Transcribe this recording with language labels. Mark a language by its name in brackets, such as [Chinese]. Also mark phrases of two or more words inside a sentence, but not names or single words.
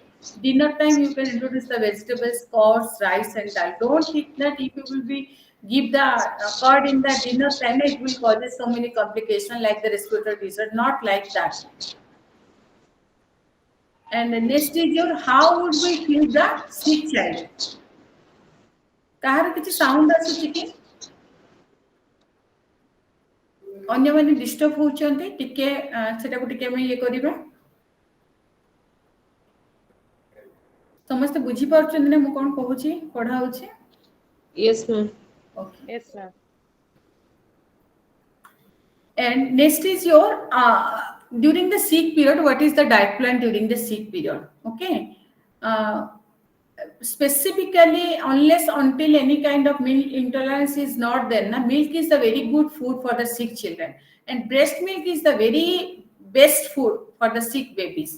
[English] Dinner time, you can introduce the vegetables, curds, rice, and dal. Don't think that if you will be give the curd in the dinner time, it will cause so many complications like the respiratory disease. Not like that. And the next is your how would we feed the sick child? [Odia] କାହାର କିଛି ସାଉଣ୍ଡ ଆସୁଛି କି? ଅନ୍ୟମାନେ ଡିଷ୍ଟର୍ବ ହଉଛନ୍ତି, ଟିକେ ସେଟାକୁ ଟିକେ ଆମେ ଇଏ କରିବା। ସମସ୍ତେ ବୁଝି ପାରୁଛନ୍ତି ନା ମୁଁ କଣ କହୁଛି, ପଢା ହଉଛି? [English] Yes, ma'am. Okay. Yes, ma'am. And next is your during the sick period, what is the diet plan during the sick period? Okay. Specifically, unless until any kind of milk intolerance is not there, milk is the very good food for the sick children, and breast milk is the very best food for the sick babies.